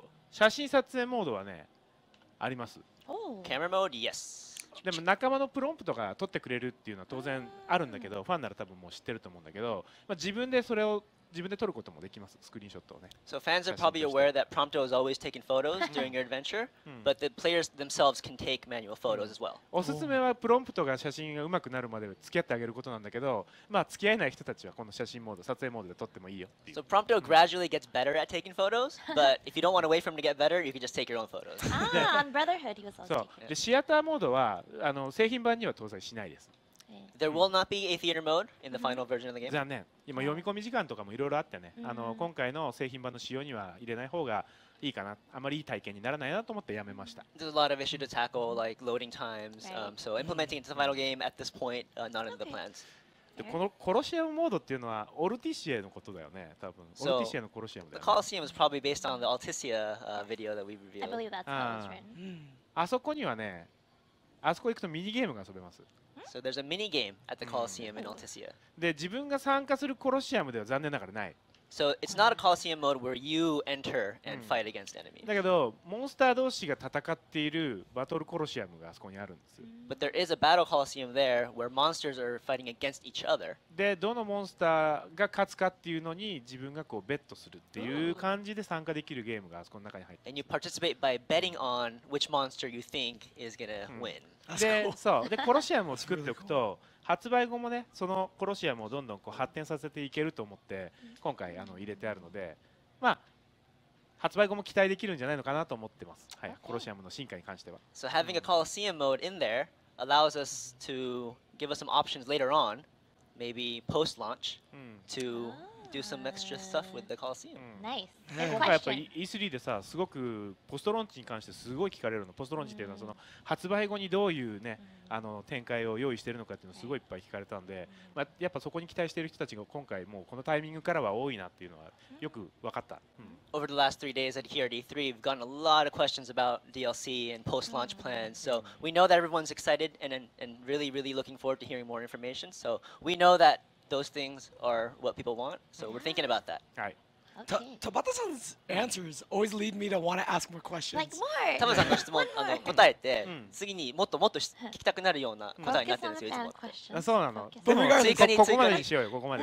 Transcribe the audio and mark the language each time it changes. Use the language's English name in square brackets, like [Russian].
[Japanese] 写真撮影モードはね、あります。 [English] Camera mode, yes. [Japanese] でも仲間のプロンプトが取ってくれるっていうのは当然あるんだけど、ファンなら多分もう知ってると思うんだけど、自分でそれを自分で撮ることもできます、スクリーンショットをね。 [English] So fans are probably aware that Prompto is always taking photos during your adventure, but the players themselves can take manual photos as well. [Japanese] おすすめはプロンプトが写真が上手くなるまで付き合ってあげることなんだけど、付き合えない人たちはこの写真モード、撮影モードで撮ってもいいよっていう。 [English] So Prompto gradually gets better at taking photos, but if you don't want to wait for him to get better, you can just take your own photos. On Brotherhood, he was also [Japanese] そう [English] taking. [Japanese] でシアターモードは製品版には搭載しないです。 [English] There will not be a theater mode in the final version of the game. [Japanese] 残念。今読み込み時間とかもいろいろあってね、今回の製品版の仕様には入れない方がいいかな、あまりいい体験にならないなと思ってやめました。 [English] There's a lot of issue to tackle, like loading times. So implementing it to the final game at this point, not in the plans. [Japanese] でこのコロシアムモードっていうのはオルティシエのことだよね、多分。オルティシエのコロシアムだ [English] The [Japanese] よね。 [English] Colosseum is probably based on the Alticia video that we I revealed. believe that's how it was written. [Japanese] あそこにはね、あそこ行くとミニゲームが遊べます。 [English] So there's a mini game at the Colosseum in Alticia. [Japanese] で、自分が参加するコロシアムでは残念ながらない。 [English] So it's not a Colosseum mode where you enter and fight against enemies. [Japanese] だけど、モンスター同士が戦っているバトルコロシアムがあそこにあるんです。 [English] But there is a battle Colosseum there where monsters are fighting against each other. [Japanese] で、どのモンスターが勝つかっていうのに自分がこうベットするっていう感じで参加できるゲームがあそこの中に入ってい [English] And you participate by betting on which monster you think is gonna win. [Japanese] で、そうでコロシアムを作っておくと発売後もね、そのコロシアムをどんどんこう発展させていけると思って今回入れてあるので、発売後も期待できるんじゃないのかなと思ってます。はい、コロシアムの進化に関しては。 [English] So having a Colosseum mode in there allows us to give us some options later on, maybe post-launch, to do some extra stuff with the Colosseum. Nice. [Japanese] 今回やっぱり E3 でさ、すごくポストローンチに関してすごい聞かれるの。ポストローンチっていうのはその発売後にどういうね、展開を用意しているのかっていうのをすごいいっぱい聞かれたんで、やっぱそこに期待している人たちが今回もうこのタイミングからは多いなっていうのはよく分かった。 [English] Over the last 3 days here at E3, we've gotten a lot of questions about DLC and post-launch plans. So we know that everyone's excited and really, really looking forward to hearing more information. So we know that those things are what people want. So we're thinking about that. [Japanese] はい。 [English] Tabata-san's answers always lead me to want to ask more questions. Like more. [Japanese] タマさんの質問答えて、次にもっともっと聞きたくなるような答えになってるんですよ、いつも。あ、そうなの。 [English] But regardless, [Japanese] ここまでにしようよ、ここまで。